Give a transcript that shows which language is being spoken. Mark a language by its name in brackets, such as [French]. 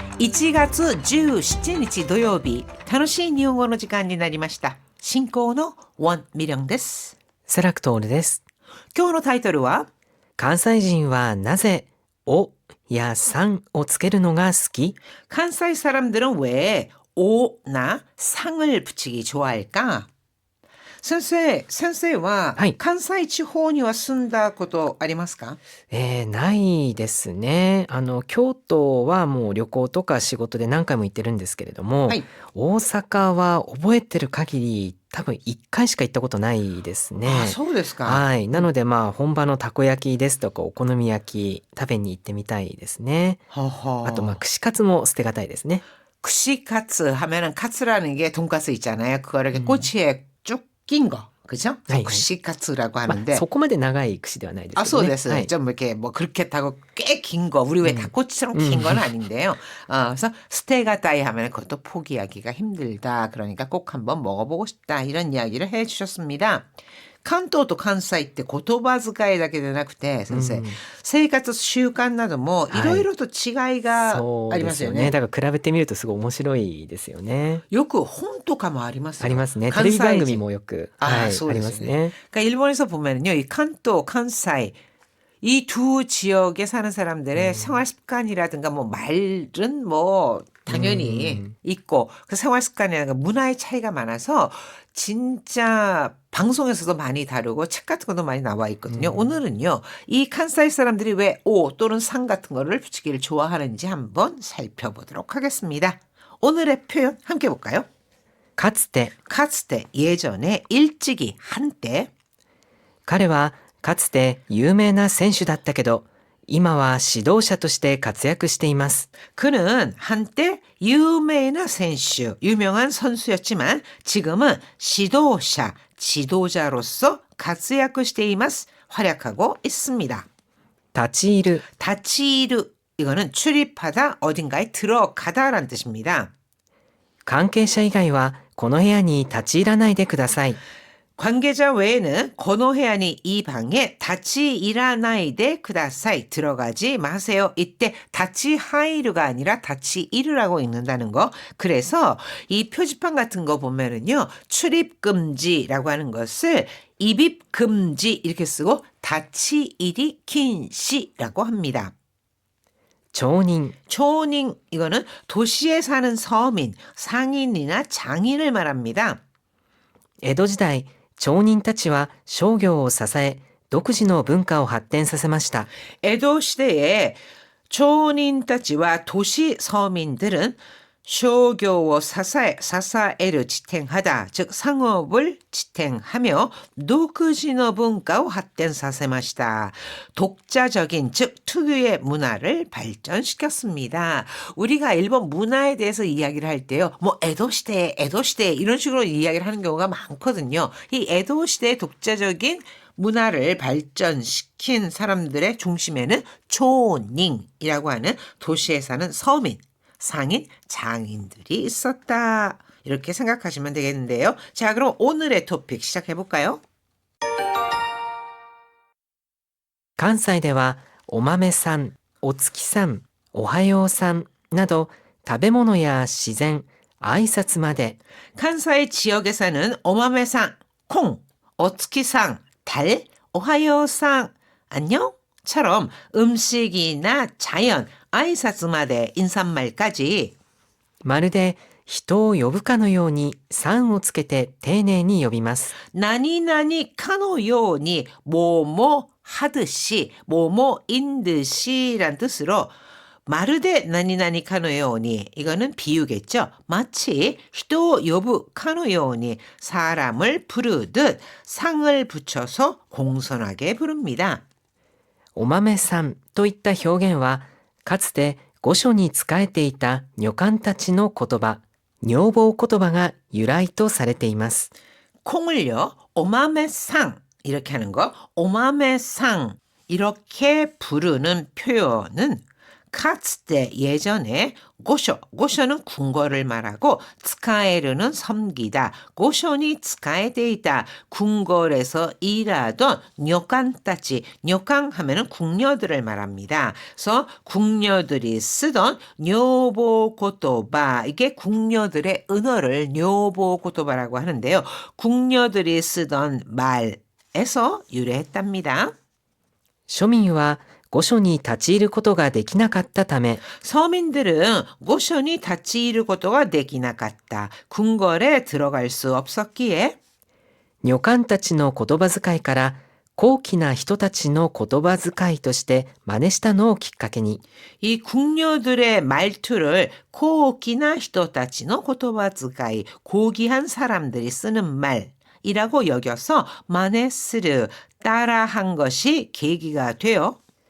[Japanese] 1月17日土曜日、楽しい日本語の時間になりました。進行のウォン・ミリョンです。セラクトールです。今日のタイトルは、関西人はなぜおやさんをつけるのが好き? [Korean] 関西사람들은 왜 오나 상을 붙이기 좋아할까? [Japanese] 先生は、はい。関西地方には住んだことありますか？ないですね。京都はもう旅行とか仕事で何回も行ってるんですけれども、はい。大阪は覚えてる限り多分1回しか行ったことないですね。あ、そうですか。はい。なので本場のたこ焼きですとかお好み焼き食べに行ってみたいですね。はは。あと串カツも捨てがたいですね。 [Korean] 串カツ하면은 카츠라는 게 돈가스 있잖아요. 그거 이렇게 꼬치에 쭉 낀 거. 그죠? 네, 네. 구시카츠라고 하는데. [Japanese] そこまで長い串ではないですけどね。 아, そうです. [Korean] 좀 이렇게 뭐 그렇게 타고 꽤 긴 거. 우리 왜 닭꼬치처럼 긴 건 아닌데요. 그래서 스테가다이 하면 그것도 포기하기가 힘들다. 그러니까 꼭 한번 먹어보고 싶다. 이런 이야기를 해 주셨습니다. [Japanese] 関東と関西って言葉遣いだけでなくて、先生、生活習慣などもいろいろと違いがありますよね。だから比べてみるとすごい面白いですよね。よく本とかもありますよ。ありますね。テレビ番組もよく、ありますね。 [Korean] 그러니까 일본에서 보면요, 이 칸토, 칸사이 이 두 지역에 사는 사람들의 생활 습관이라든가 뭐 말은 뭐 당연히 있고 그 생활 습관이라든가 문화의 차이가 많아서 진짜 방송에서도 많이 다루고 책 같은 것도 많이 나와 있거든요. 오늘은요, 이 칸사이 사람들이 왜 오 또는 상 같은 거를 붙이기를 좋아하는지 한번 살펴보도록 하겠습니다. 오늘의 표현 함께 볼까요? [Japanese] かつて [Korean] 예전에 일찍이 한때 [Japanese] 彼はかつて有名な選手だったけど今は指導者として活躍しています. [Korean] 그는 한때 유명한 선수, 유명한 선수였지만 지금은 지도자로서 [Japanese] 活躍しています. [Korean] 활약하고 있습니다. [Japanese] 立ち入る [Korean] 다치르 이거는 출입하다, 어딘가에 들어가다라는 뜻입니다. [Japanese] 関係者以外はこの部屋に立ち入らないでください. [Korean] 관계자 외에는 건호해안이 이 방에 다치이라나이데 쿠다사이 들어가지 마세요. 이때 다치하이르가 아니라 다치이르라고 읽는다는 거. 그래서 이 표지판 같은 거 보면은요, 출입금지라고 하는 것을 입입금지 이렇게 쓰고 다치이리 킨시라고 합니다. 초인 이거는 도시에 사는 서민, 상인이나 장인을 말합니다. [Japanese] 江戸時代町人たちは商業を支え独自の文化を発展させました. [Korean] 에도 시대에 초인타치와 도시 서민들은 쇼교を 사사에를 지탱하다, 즉 상업을 지탱하며 독지의 문화를 발전시켰습니다. 독자적인, 즉 특유의 문화를 발전시켰습니다. 우리가 일본 문화에 대해서 이야기를 할 때요, 뭐 에도 시대 이런 식으로 이야기를 하는 경우가 많거든요. 이 에도 시대의 독자적인 문화를 발전시킨 사람들의 중심에는 초닝이라고 하는 도시에 사는 서민, 상인, 장인들이 있었다. 이렇게 생각하시면 되겠는데요. 자, 그럼 오늘의 토픽 시작해볼까요? [Japanese] 関西ではお豆さん、お月さん、おはようさんなど食べ物や自然、挨拶まで [Korean] 칸사이 지역에서는 오마메상, 콩, 오츠키상, 달, 오하요상, 안녕처럼 음식이나 자연, 아이사츠마데 인사말까지 [Japanese] まるで人を呼ぶかのようにさんをつけて丁寧に呼びます. [Korean] 나니나니 카노요니 뭐뭐 하듯이 뭐뭐인 듯이란 뜻으로 마르데 나니나니 카노요니, 이거는 비유겠죠. 마치 히토 요부 카노요니, 사람을 부르듯 상을 붙여서 공손하게 부릅니다. お豆さんといった表現はかつて御所に仕えていた女官たちの言葉、女房言葉が由来とされています. 콩을요, 오마메상 이렇게 하는 거, 오마메상 이렇게 부르는 표현은 카츠테 예전에 고쇼는 궁궐을 말하고 스카에르는 섬기다. 고쇼니 스카에데이다. 궁궐에서 일하던 뇨칸따치. 뇨칸 하면은 궁녀들을 말합니다. 그래서 궁녀들이 쓰던 뇨보고토바. 이게 궁녀들의 은어를 뇨보고토바라고 하는데요. 궁녀들이 쓰던 말에서 유래했답니다. [Japanese] 庶民は御所に立ち入ることができなかったため、 [Korean] 서민들은 고쇼니 다치이르 고토가 되기나갔다. 궁궐에 들어갈 수 없었기에 [Japanese] 女官たちの言葉遣いから高貴な人たちの言葉遣いとして真似したのをきっかけに、 [Korean] 이 궁녀들의 말투를 고기나 히토타치노 고토바즈가이 고귀한 사람들이 쓰는 말이라고 여겨서 마네스르 따라한 것이 계기가 되어